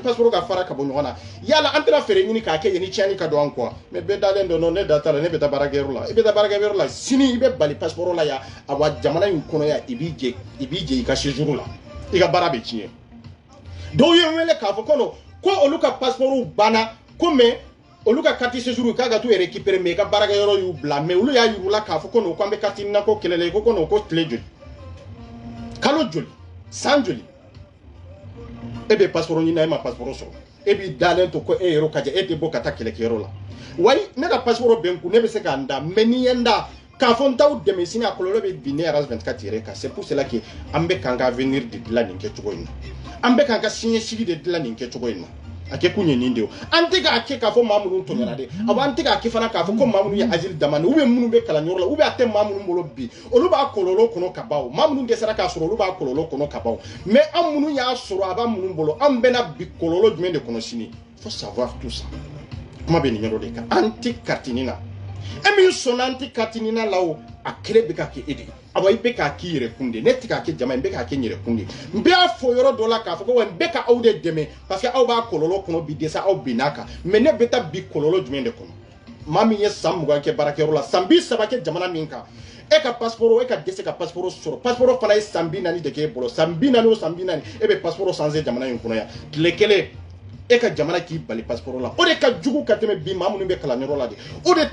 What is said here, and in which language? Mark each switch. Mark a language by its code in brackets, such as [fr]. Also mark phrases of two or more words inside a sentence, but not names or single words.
[bm] passeport ka fara ka bɔ ɲɔgɔn na yala an tɛna fɛɛrɛ ɲini k'a kɛ yen ni tiɲɛni ka don an kɔ mais bɛɛ dalen don ne da t'a la ne bɛ taa baarakɛyɔrɔ la i bɛ taa baarakɛyɔrɔ la sini i bɛ bali passeport la yan a wa jamana in kɔnɔ yan i b'i jɛ i ka séjour la i ka baara bɛ tiɲɛ dɔw ye n wele k'a fɔ ko olu ka passeport banna ko mais olu ka [fr] carte séjour [bm] k'a ka t'u récupérer mais i ka baarakɛyɔrɔ y'u bila mais olu y'a yir'u la k'a fɔ ko k'an bɛ carte nako kɛlɛ la ko tile joli kalo joli san joli e bɛ passeport ɲini e ma passeport sɔrɔ e b'i dalen to ko e yɛrɛ ka jɛ e tɛ bɔ ka taa kɛlɛkɛyɔrɔ la wayi ne ka passeport bɛ n kun ne bɛ se k'a da mais ni ye n da k'a fɔ n t'aw dɛmɛ sini a kɔlɔlɔ bɛ bin ne RAS 24 yɛrɛ kan [fr] c'est pour cela que [bm] an bɛ k'an ka avenir de dilan nin kɛcogo in na an bɛ k'an ka siniɲɛsigi de dilan nin kɛcogo in na a kɛ kun ye nin de ye an tɛ k'a kɛ k'a fɔ maa minnu tɔɲɔna dɛ awɔ an tɛ k'a kɛ fana k'a fɔ ko maa minnu ye [fr] asile demandé ou bien [bm] minnu bɛ kalanyɔrɔ la [fr] ou bien [bm] a tɛ maa minnu bolo bi olu b'a kɔlɔlɔ kɔnɔ ka ban o maa minnu dɛsɛra k'a sɔrɔ olu b'a kɔlɔlɔ kɔnɔ ka ban o mais an minnu y'a sɔrɔ a b'a minnu bolo an bɛna bi kɔlɔlɔ jumɛn de kɔnɔ sini [fr] faut savoir tout ça [bm] kuma bɛ nin yɔrɔ de kan an tɛ katini na e min sɔnna an tɛ katini na la o a kɛlɛ bɛ ka kɛ e de ye awɔ i bɛ k'a k'i yɛrɛ kun de ne tɛ k'a kɛ jama ye n bɛ k'a kɛ n yɛrɛ kun de n bɛ fɔ yɔrɔ dɔ la k'a fɔ ko wa n bɛ ka aw de dɛmɛ [fr] parce que [bm] aw b'a kɔlɔlɔ kɔnɔ bi dɛsɛ aw binna kan mais ne bɛ taa bi kɔlɔlɔ jumɛn de kɔnɔ maa min ye san 20 kɛ baarakɛyɔrɔ la san 30 kɛ jamana min kan e ka passeport e ka dɛsɛ ka passeport sɔrɔ passeport fana ye san 40 de k'e bolo san 40 o san 40 e bɛ passeport changer jamana in kɔnɔ yan tile kelen e ka jamana k'i bali passeport la o de ka jugu ka tɛmɛ bi maa minnu bɛ kalanyɔrɔ la de o de